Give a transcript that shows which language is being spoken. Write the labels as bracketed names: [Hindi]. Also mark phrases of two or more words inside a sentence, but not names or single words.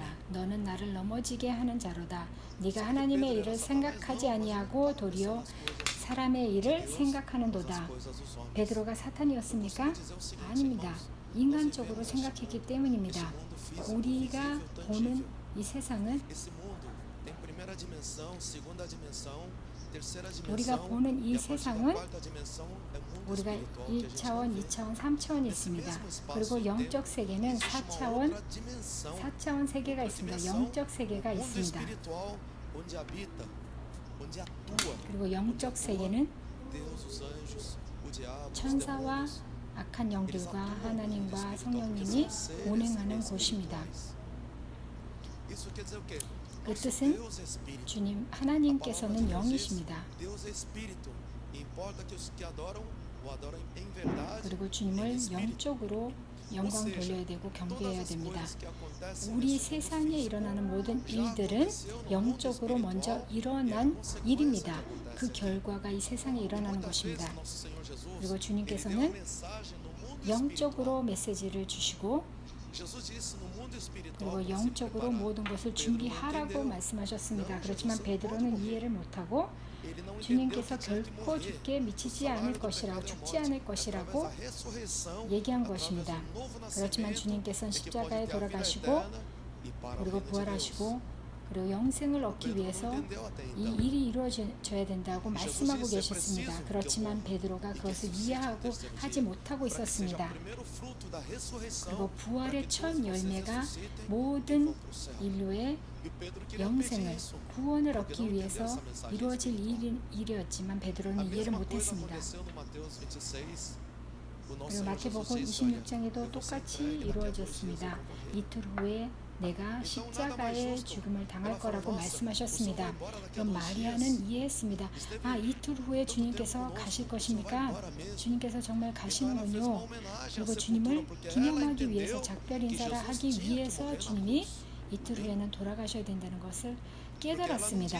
[Korean] 너는 나를 넘어지게 하는 자로다. 네가 하나님의 일을 생각하지 아니하고 도리어 사람의 일을 생각하는도다. 베드로가 사탄이었습니까? 아닙니다. 인간적으로 생각했기 때문입니다. 우리가 보는 이 세상은 [Portuguese] Esse mundo tem primeira dimensão, segunda dimensão, terceira dimensão. [Korean] 우리가 보는 이 [Portuguese] e a partir da [Korean] 세상은 [Portuguese] quarta dimensão é mundo [Korean] 우리가 [Portuguese] espiritual que a gente não [Korean] 1차원, [Portuguese] vê. [Korean] 2차원, 3차원이 있습니다. 그리고 영적 세계는 [Portuguese] Existe uma [Korean] 4차원, [Portuguese] outra dimensão, [Korean] 4차원 세계가 있습니다. [Portuguese] dimensão, [Korean] 영적 세계가 [Portuguese] mundo [Korean] 있습니다. [Portuguese] espiritual onde habita, onde atua [Korean] 그리고 영적 세계는 [Portuguese] Deus, os anjos, o diabo, os [Korean] 천사와 [Portuguese] demônios. [Korean] 악한 [Portuguese] Eles [Korean] 영들과 [Portuguese] atuam no mundo [Korean] 하나님과 [Portuguese] espiritual porque [Korean] 성령님이 [Portuguese] são seres [Korean] 운행하는 곳입니다. [Portuguese] espirituais. Isso quer dizer o quê? [Korean] 그 [Portuguese] Nosso [Korean] 뜻은 [Portuguese] Deus é espírito. [Korean] 주님 [Portuguese] A palavra de [Korean] 하나님께서는 [Portuguese] Deus diz, [Korean] 영이십니다. [Portuguese] Deus é espírito. E importa que os que adoram o adoram em verdade. [Korean] 그리고 [Portuguese] em [Korean] 주님을 [Portuguese] espírito. [Korean] 영적으로 영광 돌려야 되고 경배해야 [Portuguese] Todas as [Korean] 됩니다. [Portuguese] coisas que acontecem [Korean] 우리 [Portuguese] nesse mundo [Korean] 세상에 [Portuguese] físico [Korean] 일어나는 모든 [Portuguese] já [Korean] 일들은 [Portuguese] aconteceu no mundo [Korean] 영적으로 먼저 [Portuguese] espiritual, e é [Korean] 일어난 [Portuguese] consequência [Korean] 일입니다. [Portuguese] que acontece [Korean] 그 [Portuguese] aqui. [Korean] 결과가 이 세상에 일어나는 [Portuguese] Muitas vezes [Korean] 것입니다. [Portuguese] nosso Senhor Jesus, [Korean] 그리고 [Portuguese] ele deu [Korean] 주님께서는 [Portuguese] uma mensagem no mundo [Korean] 영적으로 [Portuguese] espiritual. [Korean] 메시지를 주시고 [Portuguese] Jesus disse no mundo espiritual [Korean] 그리고 [Portuguese] para se [Korean] 영적으로 [Portuguese] preparar. [Korean] 모든 것을 [Portuguese] Pedro não [Korean] 준비하라고 [Portuguese] entendeu. [Korean] 말씀하셨습니다. [Portuguese] Não, [Korean] 그렇지만 [Portuguese] Jesus não [Korean] 베드로는 [Portuguese] pode [Korean] 이해를 못하고 [Portuguese] Ele não entendeu [Korean] 주님께서 [Portuguese] que tinha que [Korean] 결코 [Portuguese] morrer. [Korean] 죽게 [Portuguese] O [Korean] 미치지 [Portuguese] salário [Korean] 않을 [Portuguese] do [Korean] 것이라고 [Portuguese] pecado é a [Korean] 죽지 [Portuguese] morte. [Korean] 않을 [Portuguese] Através [Korean] 것이라고 [Portuguese] da ressurreição, [Korean] 얘기한 [Portuguese] através [Korean] 것입니다. [Portuguese] do novo [Korean] 그렇지만 [Portuguese] nascimento, [Korean] 주님께서는 [Portuguese] é que pode [Korean] 십자가에 [Portuguese] ter a vida [Korean] 돌아가시고 [Portuguese] eterna e para a [Korean] 그리고 [Portuguese] vida de [Korean] 부활하시고 그리고 영생을 얻기 [Portuguese] Pedro [Korean] 위해서 [Portuguese] não entendeu até [Korean] 이 [Portuguese] então. [Korean] 일이 이루어져야 된다고 말씀하고 [Portuguese] Jesus disse, [Korean] 계셨습니다. [Portuguese] "É preciso [Korean] 그렇지만 [Portuguese] que eu [Korean] 베드로가 [Portuguese] e que [Korean] 그것을 [Portuguese] ressuscite [Korean] 이해하고 [Portuguese] no terceiro [Korean] 하지 [Portuguese] dia, [Korean] 못하고 [Portuguese] para que seja o [Korean] 있었습니다. [Portuguese] primeiro fruto da ressurreição, [Korean] 그리고 [Portuguese] para [Korean] 부활의 [Portuguese] que [Korean] 첫 [Portuguese] todos vocês [Korean] 열매가 [Portuguese] ressuscitem e [Korean] 모든 [Portuguese] vão pro céu." [Korean] 인류의 [Portuguese] E o Pedro queria [Korean] 영생을 [Portuguese] impedir isso. [Korean] 구원을 [Portuguese] porque [Korean] 얻기 [Portuguese] não [Korean] 위해서 [Portuguese] entendeu essa mensagem [Korean] 이루어질 [Portuguese] espiritual. [Korean] 일이었지만 [Portuguese] A [Korean] 베드로는 이해를 [Portuguese] mesma coisa [Korean] 못했습니다. [Portuguese] aconteceu no Mateus 26. O nosso [Korean] 그리고 [Portuguese] Senhor [Korean] 마태복음 [Portuguese] Jesus disse, olha, [Korean] 26장에도 [Portuguese] eu vou ser [Korean] 똑같이 [Portuguese] entregue, daqui a 2 dias eu [Korean] 이루어졌습니다. [Portuguese] vou morrer. [Korean] 이틀 후에 내가 십자가의 죽음을 당할 거라고 말씀하셨습니다. 그럼 마리아는 이해했습니다. 아, 이틀 후에 주님께서 가실 것입니까? 주님께서 정말 가시는군요. 그리고 주님을 기념하기 위해서 작별 인사를 하기 위해서 주님이 이틀 후에는 돌아가셔야 된다는 것을 깨달았습니다.